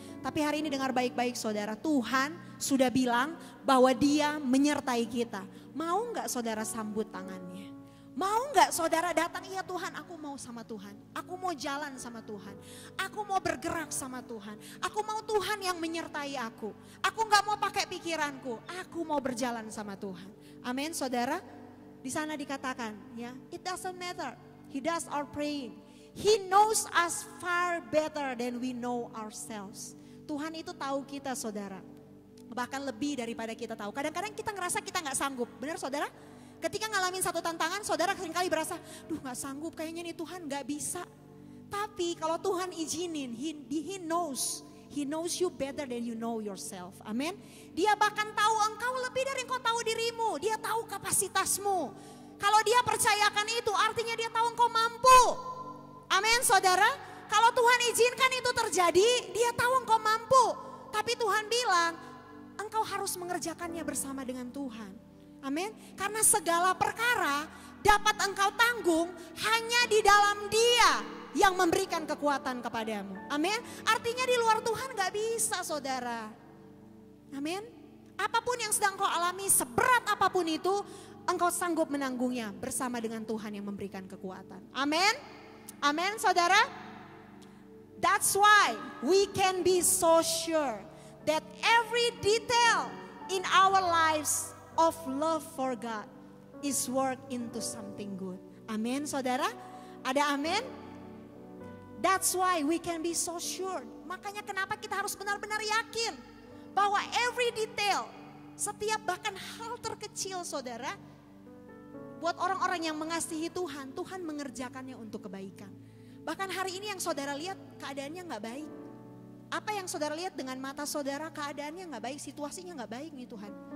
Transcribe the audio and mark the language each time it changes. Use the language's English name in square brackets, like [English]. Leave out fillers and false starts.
[Indonesian] Tapi hari ini dengar baik-baik saudara, Tuhan sudah bilang bahwa Dia menyertai kita. Mau gak saudara sambut tangannya? Mau gak saudara datang, iya Tuhan aku mau sama Tuhan. Aku mau jalan sama Tuhan. Aku mau bergerak sama Tuhan. Aku mau Tuhan yang menyertai aku. Aku gak mau pakai pikiranku, aku mau berjalan sama Tuhan. Amin saudara. Di sana dikatakan ya, [English] it doesn't matter. He does our praying. He knows us far better than we know ourselves. [Indonesian] Tuhan itu tahu kita saudara. Bahkan lebih daripada kita tahu. Kadang-kadang kita ngerasa kita gak sanggup. Benar saudara? Ketika ngalamin satu tantangan saudara seringkali berasa, duh gak sanggup kayaknya nih Tuhan gak bisa. Tapi kalau Tuhan izinin, [English] He knows. He knows you better than you know yourself. [Indonesian] Amin. Dia bahkan tahu engkau lebih dari engkau tahu dirimu. Dia tahu kapasitasmu. Kalau Dia percayakan itu artinya Dia tahu engkau mampu. Amin saudara. Kalau Tuhan izinkan itu terjadi, Dia tahu engkau mampu. Tapi Tuhan bilang engkau harus mengerjakannya bersama dengan Tuhan. Amin. Karena segala perkara dapat engkau tanggung hanya di dalam Dia yang memberikan kekuatan kepadamu. Amin. Artinya di luar Tuhan gak bisa saudara. Amin. Apapun yang sedang kau alami, seberat apapun itu, engkau sanggup menanggungnya bersama dengan Tuhan yang memberikan kekuatan. Amin. Amin saudara. [English] That's why we can be so sure that every detail in our lives of love for God is worked into something good. [Indonesian] Amin saudara. Ada amin? [English] That's why we can be so sure. [Indonesian] Makanya kenapa kita harus benar-benar yakin bahwa [English] every detail, [Indonesian] setiap bahkan hal terkecil saudara, buat orang-orang yang mengasihi Tuhan, Tuhan mengerjakannya untuk kebaikan. Bahkan hari ini yang saudara lihat keadaannya gak baik. Apa yang saudara lihat dengan mata saudara, keadaannya gak baik, situasinya gak baik nih Tuhan.